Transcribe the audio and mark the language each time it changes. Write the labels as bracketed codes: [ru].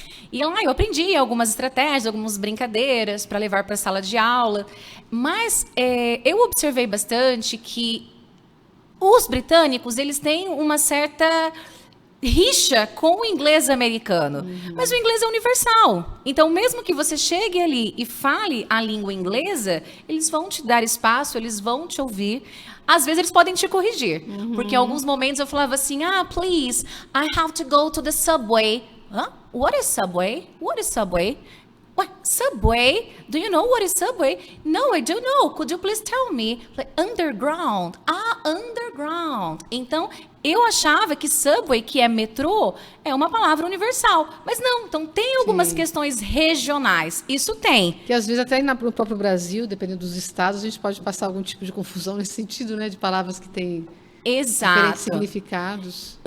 [pt] E lá eu aprendi algumas estratégias, algumas brincadeiras para levar para a sala de aula, mas eu observei bastante que os britânicos, eles têm uma certa rixa com o inglês americano, mas o inglês é universal. Então, mesmo que você chegue ali e fale a língua inglesa, eles vão te dar espaço, eles vão te ouvir. Às vezes eles podem te corrigir, porque em alguns momentos eu falava assim, [en] please, I have to go to the subway. Huh? What is subway? What is subway? What? Subway? Do you know what is subway? No, I don't know. Could you please tell me? Like, underground. Underground. [pt] Então, eu achava que subway, que é metrô, é uma palavra universal. Mas não, então tem algumas questões regionais. Isso tem. Que às vezes até no próprio Brasil, dependendo dos estados, a gente pode passar algum tipo de confusão nesse sentido, né? De palavras que têm diferentes significados.